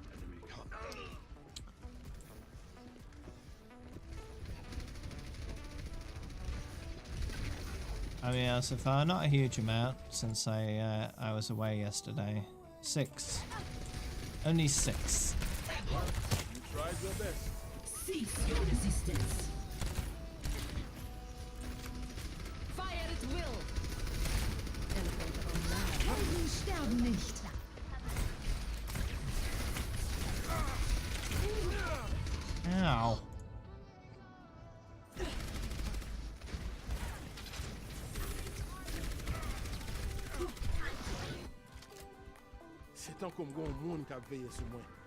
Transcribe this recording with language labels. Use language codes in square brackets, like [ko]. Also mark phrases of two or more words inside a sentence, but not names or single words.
[en] I mean, so far not a huge amount since I was away yesterday. 6. Only 6. You tried your best. Cease your resistance. [de] Fire Helden sterben nicht. Ow. [fr] C'est tant qu'on voit un monde qui a veillé sur moi.